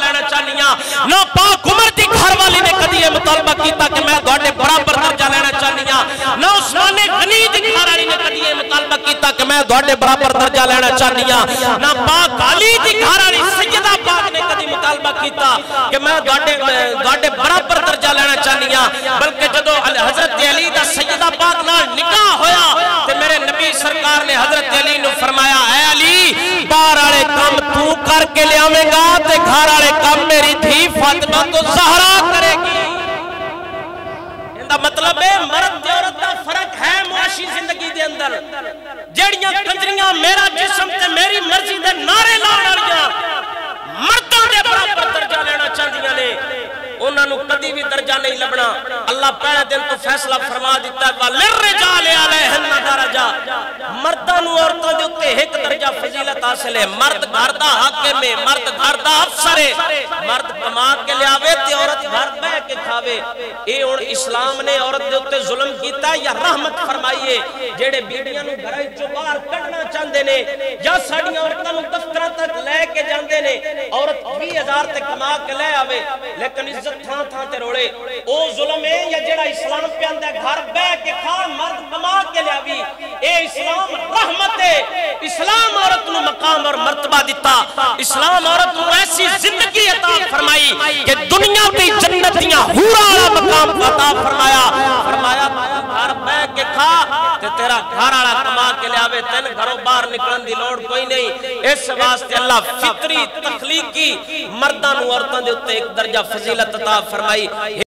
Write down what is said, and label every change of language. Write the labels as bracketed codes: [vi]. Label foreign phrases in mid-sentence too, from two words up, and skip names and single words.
[pa] لینا چاہنی ہاں، نہ پاک عمر دی گھر والی نے کدی یہ مطالبہ کیتا کہ میں تواڈے برابر درجہ لینا چاہنی ہاں، نہ عثمان غنی دی گھر والی نے کدی یہ مطالبہ کیتا کہ میں تواڈے برابر درجہ لینا چاہنی ہاں، نہ پاک علی دی گھر والی سیدہ پاک نے کدی مطالبہ کیتا کہ میں تواڈے برابر درجہ لینا چاہنی ہاں، بلکہ جدو حضرت علی دا سیدہ پاک نال نکاح ہویا تے میرے نبی سرکار نے حضرت علی نو فرمایا اے علی باہر والے کام تو کر کے لے آویں گا تے گھر والے کام میری دھی فاطمہ تو زہرا کرے گی۔ مطلب ہے مرد تے عورت دا فرق ہے معاشی زندگی دے اندر، جیڑیاں کنجریاں میرا جسم تے میری مرضی دے نعرے لاؤن والیاں مرداں دے برابر درجہ لینا چاہندیاں نے، انہاں نو کدی بھی درجہ نہیں لبنا اللہ پہلے دن تو فیصلہ فرما دیتا ہے [ar] وَلِلرِّجَالِ عَلَيْهِنَّ دَرَجَةٌ [pa] مرداں نو عورتاں دے اوتے ایک درجہ فضیلت حاصل ہے مرد گھر دا حاکم ہے مرد گھر دا افسر ہے مرد کما کے لیاوے تے عورت گھر بیٹھ کے کھاوے اے ہن اسلام نے عورت دے اوتے ظلم کیتا یا رحمت فرمائیے جڑے بیڑیاں نو گھر وچوں باہر کڈنا چاہندے نے یا ساڈیاں عورتاں نو دفتراں تک لے کے جاندے نے عورت 20,000 تے کما کے لے آوے لیکن عزت تھاں تھاں تے روڑے او ظلم ہے یا جڑا اسلام پہ آندا گھر بیٹھ کے کھا مرد کما کے لیاوی اے اسلام رحمت ہے اسلام عورت نو مقام اور مرتبہ دیتا اسلام عورت نو ایسی زندگی عطا فرمائی کہ دنیا دی جنت دیاں حوراں والا مقام عطا فرمایا گھر بیٹھ کے کھا تے تیرا گھر والا کما کے لیاوے تین گھروں باہر نکلن دی لوڑ کوئی نہیں اس واسطے اللہ فطری تخلیقی مرداں نو عورتاں دے اوتے ایک درجہ فضیلت عطا فرمائی